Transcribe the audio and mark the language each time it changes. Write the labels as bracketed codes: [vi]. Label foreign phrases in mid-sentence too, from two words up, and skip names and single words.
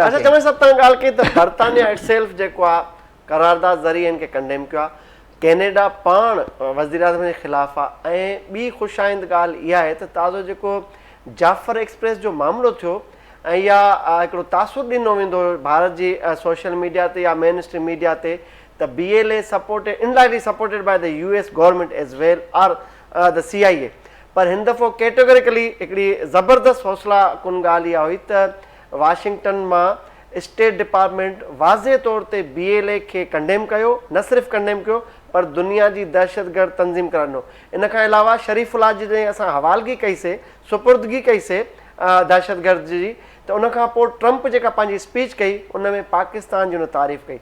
[sd] अच्छा जमाई साहब तव्हां ॻाल्हि कई त बर्तानिया इटसेल्फ जेको आहे करारदाद ज़रिए हिन खे कंडेम कयो आहे, कैनेडा पाण वज़ीर आज़म जे ख़िलाफ़ु आहे। ऐं ॿी ख़ुशाइंद ॻाल्हि इहा आहे त ताज़ो जेको जाफ़र एक्सप्रेस जो मामिलो थियो ऐं इहा हिकिड़ो तासुर ॾिनो वेंदो भारत जी [en] social media [sd] ते या [en] main stream media [sd] ते त BLA [en] supported indirectly supported by the US government as well or the CIA, [sd] पर हिन दफ़ो कैटेगोरिकली हिकिड़ी ज़बरदस्त हौसला कुन ॻाल्हि इहा हुई त वाशिंगटन मां स्टेट डिपार्टमेंट वाज़े तौर ते BLA खे कंडेम कयो, न सिर्फ़ु कंडेम कयो पर दुनिया जी दहशतगर्द तंज़ीम करार ॾिनो। इन खां अलावा शरीफ़ुल्लाह जी जॾहिं असां हवालगी कईसीं, सुपुर्दगी कईसीं दहशतगर्द जी, त उन खां पोइ ट्रंप जेका पंहिंजी स्पीच कई उन में पाकिस्तान जी उन तारीफ़ कई।